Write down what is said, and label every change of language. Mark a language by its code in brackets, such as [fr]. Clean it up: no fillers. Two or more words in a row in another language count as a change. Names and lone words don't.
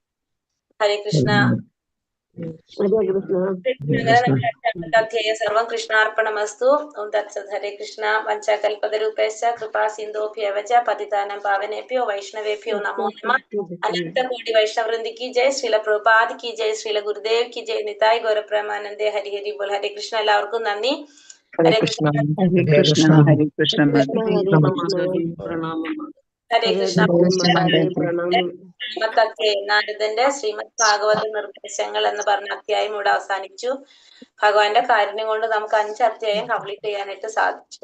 [ml] ഹരേ കൃഷ്ണ. ഹരേ കൃഷ്ണ. അങ്ങനെ നമ്മുടെ അധ്യായ [sa] സർവം കൃഷ്ണാർപ്പണമസ്തു. ഓം തത്സത്. ഹരേ കൃഷ്ണ. വഞ്ചകൽപതരൂപേശ്ച കൃപാ സിന്ധോഭ്യവച പതിതാനം പാവനേഭ്യോ വൈഷ്ണവേഭ്യോ നമോ നമഃ. അനന്ത കോടി വൈഷ്ണവൃന്ദി [hi] की जय, श्रील प्रभुपाद की जय, श्रील गुरुदेव की जय, निताय गौर प्रेमानंदे हरि हरि बोल. हरे कृष्ण. [ml] എല്ലാവർക്കും നന്ദി. ഹരേ കൃഷ്ണ. ഹരേ കൃഷ്ണ. ഹരേ കൃഷ്ണ. ഹരേ കൃഷ്ണ. പ്രണാമം. ഹരേ കൃഷ്ണ. മാതാജി പ്രണാമം. നാരദന്റെ ശ്രീമദ് ഭാഗവത നിർദ്ദേശങ്ങൾ എന്ന് പറഞ്ഞ അധ്യായം ഇവിടെ അവസാനിച്ചു. ഭഗവാന്റെ കാരുണ്യം കൊണ്ട് നമുക്ക് 5 അധ്യായം കംപ്ലീറ്റ് ചെയ്യാനായിട്ട് സാധിച്ചു.